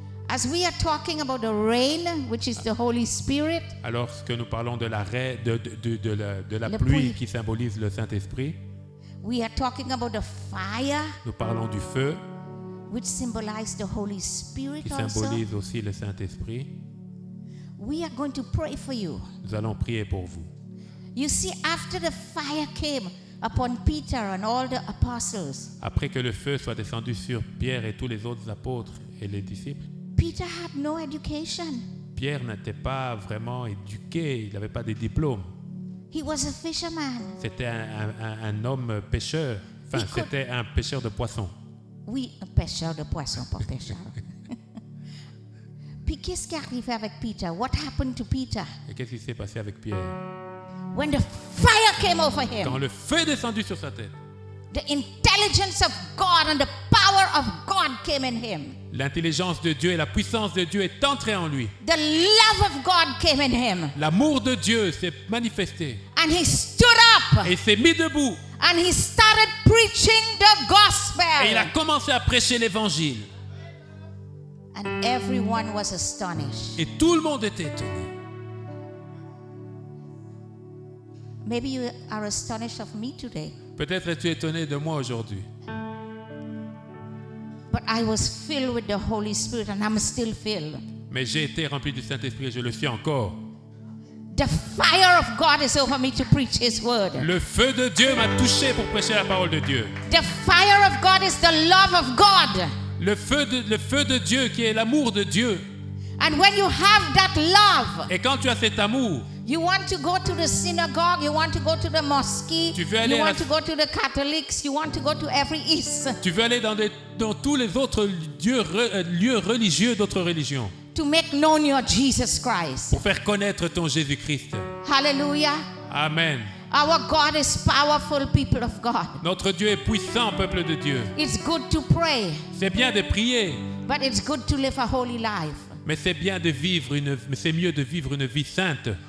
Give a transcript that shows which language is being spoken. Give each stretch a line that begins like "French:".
English: as we are talking about the rain, which is the Holy Spirit,
French: alors que nous parlons de la Le pluie pluie. qui symbolise le Saint-Esprit,
English: we are talking about the fire,
French: nous parlons du feu
English: which symbolizes the Holy Spirit
French: qui
English: also.
French: symbolise aussi le Saint-Esprit.
English: We are going to pray for you.
French: Nous allons prier pour vous.
English: You see, after the fire came upon Peter and all the apostles,
French: Après que le feu soit descendu sur Pierre et tous les autres apôtres et les disciples,
English: Peter had no education.
French: Pierre n'était pas vraiment éduqué, il n'avait pas de diplôme.
English: He was a fisherman.
French: C'était un homme pêcheur, enfin Il co- c'était un pêcheur de poissons. Oui, un pêcheur de poissons, pas pêcheur. Puis qu'est-ce qui arrivait avec Peter?
English: What happened to Peter?
French: Et qu'est-ce qui s'est passé avec Pierre?
English: When the fire came over
French: Quand
English: him,
French: le feu est descendu sur sa tête,
English: the intelligence of God and the power of God came in him.
French: l'intelligence de Dieu et la puissance de Dieu est entrée en lui.
English: The love of God came in him.
French: L'amour de Dieu s'est manifesté
English: And he stood up
French: et il s'est mis debout
English: and he started preaching the gospel.
French: et il a commencé à prêcher l'évangile.
English: And everyone was astonished.
French: Et tout le monde était étonné.
English: Maybe you are astonished of me today.
French: Peut-être es-tu étonné de moi aujourd'hui.
English: But I was filled with the Holy Spirit and I'm still filled.
French: Mais j'ai été rempli du Saint-Esprit et je le suis encore.
English: The fire of God is over me to preach His word.
French: Le feu de Dieu m'a touché pour prêcher la parole de Dieu.
English: The fire of God is the love of God.
French: Le feu de Dieu qui est l'amour de Dieu.
English: And when you have that love,
French: Et quand tu as cet amour,
English: you want to go to the synagogue, you want to go to the mosque,
French: Tu veux aller
English: you
French: à
English: want
French: la-
English: to go to the Catholics, you want to go to every East.
French: tu veux aller dans tous les autres lieux religieux d'autres religions.
English: to make known your Jesus Christ.
French: pour faire connaître ton Jésus-Christ.
English: Hallelujah. Amen. Our God is powerful, people of God.
French: Notre Dieu est puissant, peuple de Dieu.
English: It's good to pray,
French: C'est bien de prier,
English: but it's good to live a holy life.
French: mais c'est mieux de vivre une vie sainte.